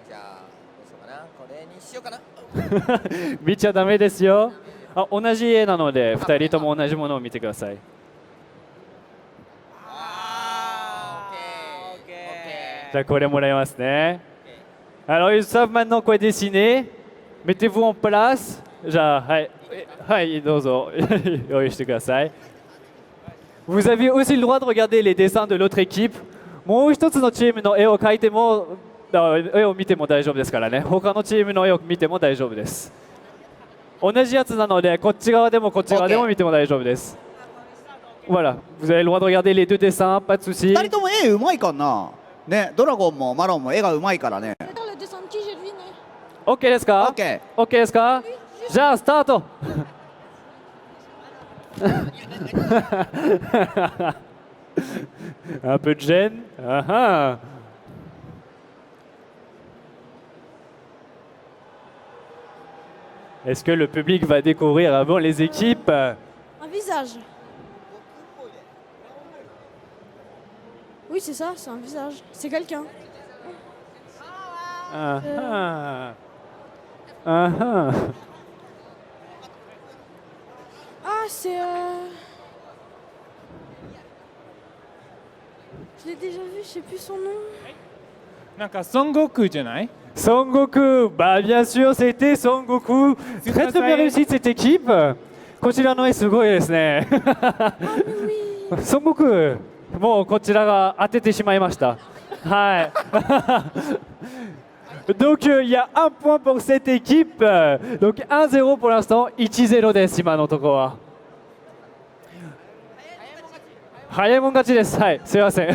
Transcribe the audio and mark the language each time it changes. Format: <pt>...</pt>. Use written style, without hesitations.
<ja>じゃあどうしようかな。これにしようかな。見ちゃダメですよ。あ、同じ絵なので二人とも同じものを見てください。じゃあこれもらいますね。</ja> <fr>Alors ils savent maintenant quoi dessiner. Mettez-vous en place.</fr> <ja>じゃあはいはいどうぞ用意してください。</ja> <fr>Vous avez aussi le droit de regarder les dessins de l'autre équipe.</fr> <ja>もう一つのチームの絵を描いても絵を見ても大丈夫ですからね。他のチームの絵を見ても大丈夫です。同じやつなのでこっち側でもこっち側でも見ても大丈夫です。</ja> <fr>Voilà, vous avez le droit de regarder les deux dessins, pas de souci.</fr> <ja>二人とも絵うまいかな。ね、ドラゴンもマロンも絵がうまいからね。 OK ですか OK。 OK ですかじゃあスタート</ja> <fr>Un peu de gêne.</fr> <ja>Ah ah.</ja> <fr>Est-ce que le public va découvrir avant les équipes? Un visage. Oui, c'est ça, c'est un visage. C'est quelqu'un. Ah ah. Ah ah. Ah, c'est... Je l'ai déjà vu, je sais plus son nom.</fr> <ja>なんか孫悟空じゃない？</ja> <fr>Son Goku, bah bien sûr c'était Son Goku. Très très bien réussi de cette équipe.</fr> <ja>こちらの絵すごいですね。Son Goku、もうこちらが当ててしまいました。はい。</ja> <fr>Donc il y a un point pour cette équipe. Donc 1-0 pour l'instant,</fr> <ja>1-0です、今のところは。早いもん勝ちです。はい、すいません。</ja>